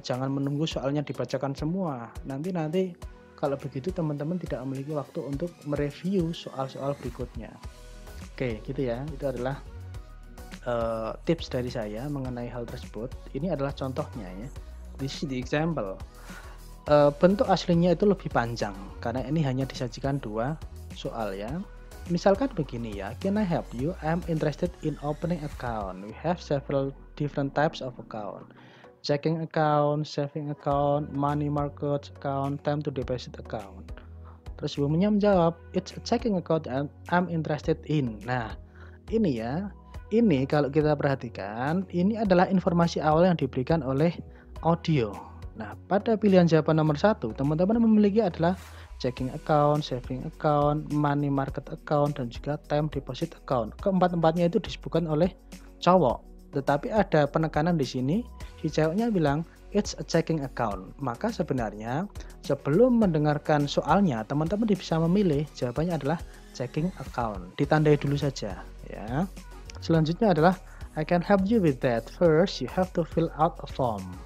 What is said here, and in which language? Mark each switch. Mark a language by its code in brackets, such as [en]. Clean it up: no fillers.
[id] Jangan menunggu soalnya dibacakan semua. Nanti kalau begitu teman-teman tidak memiliki waktu untuk mereview soal-soal berikutnya. Oke, gitu ya. Itu adalah tips dari saya mengenai hal tersebut. Ini adalah contohnya ya. [en] This is the example. [id] Bentuk aslinya itu lebih panjang karena ini hanya disajikan 2 soal ya. Misalkan begini ya, [en] can I help you? I'm interested in opening account. We have several different types of account. Checking account, saving account, money market account, time to deposit account. [id] Terus woman-nya menjawab, [en] it's a checking account and I'm interested in. [id] Nah, ini ya. Ini kalau kita perhatikan, ini adalah informasi awal yang diberikan oleh audio. Nah, pada pilihan jawaban nomor 1, teman-teman memiliki adalah checking account, saving account, money market account, dan juga time deposit account. Keempat-empatnya itu disebutkan oleh cowok. Tetapi ada penekanan di sini, si ceweknya bilang, [en] it's a checking account. [id] Maka sebenarnya, sebelum mendengarkan soalnya, teman-teman bisa memilih, jawabannya adalah checking account. Ditandai dulu saja, ya. Selanjutnya adalah, [en] I can help you with that. First, you have to fill out a form.